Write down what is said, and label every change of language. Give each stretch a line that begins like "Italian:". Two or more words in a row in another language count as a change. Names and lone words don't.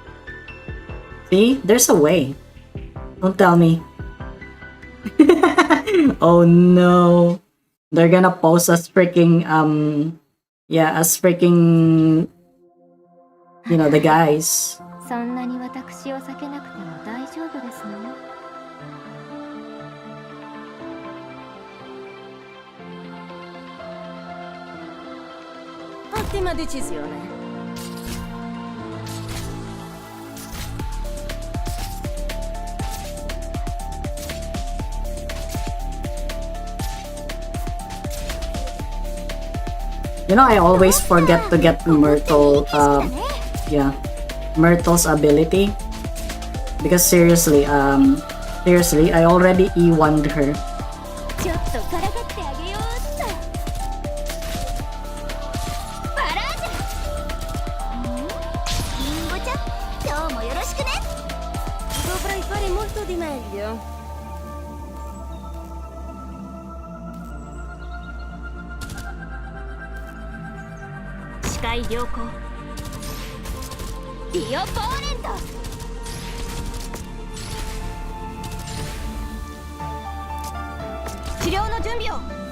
English: See, there's a way. Don't tell me. Oh no. They're gonna post us freaking, yeah, us freaking, you know, the guys.
Japanese: そんなに私を避けなくても大丈夫ですのよ。
Italian: Ottima decisione.
English: You know, I always forget to get Myrtle, yeah, Myrtle's ability. Because seriously, I already E1'd her.
Japanese: ちょっとからかってあげようっと。バラージュ。リンゴちゃん、今日もよろしくね。
Italian: Dovrei fare molto di meglio.
Japanese: 視界良好。ディオポーレント。治療の準備を。